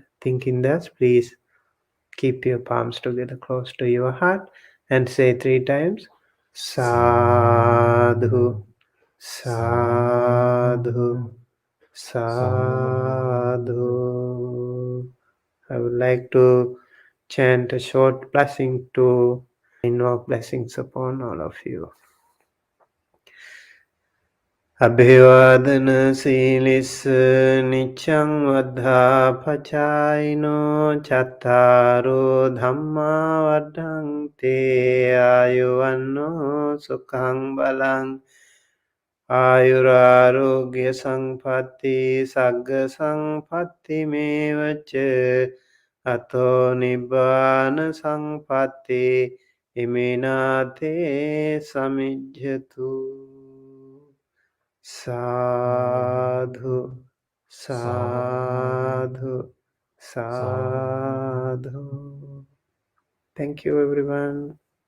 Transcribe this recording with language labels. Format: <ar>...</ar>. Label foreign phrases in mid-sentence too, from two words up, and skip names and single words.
<en>Thinking thus, please keep your palms together close to your heart and say 3 times</en> <pi>Sadhu, Sadhu, Sadhu.</pi> <en>I would like to chant a short blessing to invoke blessings upon all of you.</en> <pi>Abhivadana silis nichang vadha pachayino chattaro dhamma vadhante ayuvanno sukhang balang Ayurarogya sampatti sagga sampatti mevaca ato nibbana sampatti iminate samijjatu. Sadhu, sadhu, sadhu.</pi> <en>Thank you, everyone.</en>